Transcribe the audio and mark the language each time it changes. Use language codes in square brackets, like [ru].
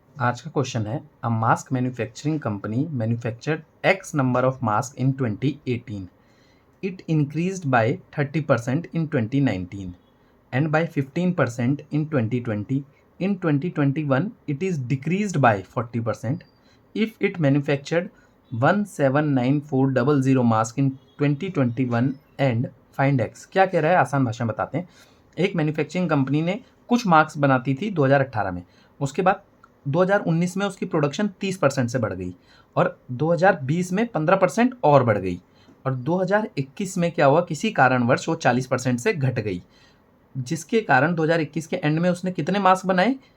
[hi] आज का क्वेश्चन है [en] A mask manufacturing company manufactured x number of mask in 2018. It increased by 30% in 2019 and by 15% in 2020. In 2021, it is decreased by 40%. If it manufactured 179,400 mask in 2021 and find x. [hi] क्या कह रहा है, आसान भाषा में बताते हैं। एक मैन्युफैक्चरिंग कंपनी ने कुछ मास्क बनाती थी 2018 में, उसके बाद 2019 में उसकी प्रोडक्शन 30% से बढ़ गई और 2020 में 15% और बढ़ गई और 2021 में क्या हुआ, किसी कारणवश वो 40% से घट गई, जिसके कारण 2021 के एंड में उसने कितने मास्क बनाए?